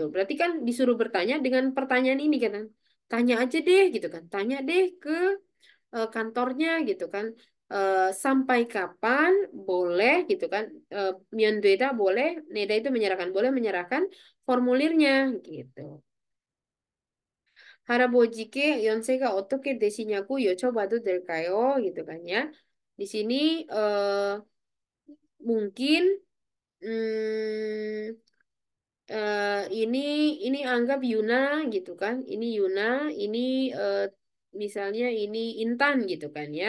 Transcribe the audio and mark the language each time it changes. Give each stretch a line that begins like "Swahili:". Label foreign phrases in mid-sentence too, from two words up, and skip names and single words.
Indonesian: Berarti kan disuruh bertanya dengan pertanyaan ini kan. Tanya aja deh gitu kan. Tanya deh ke kantornya gitu kan. Sampai kapan boleh gitu kan. Myeondoeda boleh, Neda itu menyerahkan boleh menyerahkan formulirnya gitu.
Korean: 할아버지께 연세가 어떻게 되시냐고 여쭤봐도 될까요?
Indonesian: gitu kan ya. Di sini mungkin hmm, ini anggap Yuna gitu kan. Ini Yuna, ini eh, misalnya ini Intan gitu kan ya.